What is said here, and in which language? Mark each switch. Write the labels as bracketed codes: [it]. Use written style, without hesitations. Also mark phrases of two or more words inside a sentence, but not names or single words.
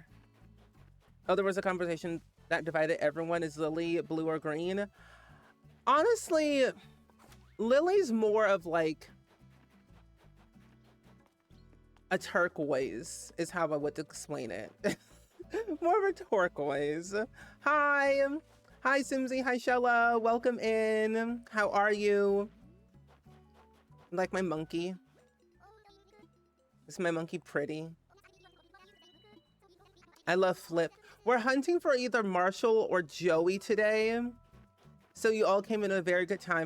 [en] Oh, there was a conversation that divided everyone. Is Lily blue or green? Honestly, Lily's more of like a turquoise is how I would explain it. More of a turquoise. Hi. Hi, Simsy. Hi, Shella. Welcome in. How are you? Like my monkey. Is my monkey pretty? I love Flip. We're hunting for either Marshall or Joey today. So you all came in a very good time.